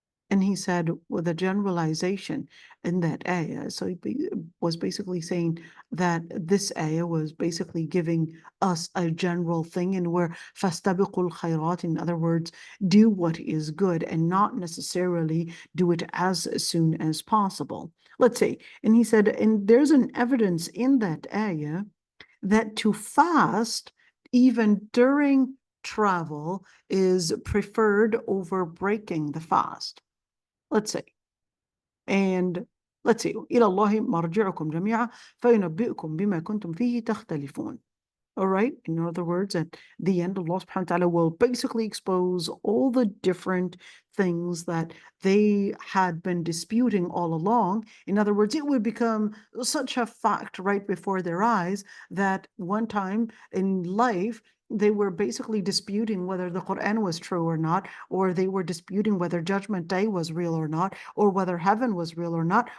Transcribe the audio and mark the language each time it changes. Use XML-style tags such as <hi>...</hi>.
<en>And he said with a generalization in that ayah, so he was basically saying that this ayah was basically giving us a general thing, and where</en> <ar>فَاسْتَبِقُوا الْخَيْرَاتِ,</ar> <en>in other words, do what is good and not necessarily do it as soon as possible. Let's say, and he said, and there's an evidence in that ayah that to fast even during travel is preferred over breaking the fast. Let's say, and let's see,</en> <ar>إلى الله مرجعكم جميعا فينبئكم بما كنتم فيه تختلفون.</ar> <en>All right. In other words, at the end, Allah subhanahu wa ta'ala will basically expose all the different things that they had been disputing all along. In other words, it would become such a fact right before their eyes that one time in life, they were basically disputing whether the Quran was true or not, or they were disputing whether Judgment Day was real or not, or whether heaven was real or not.</en>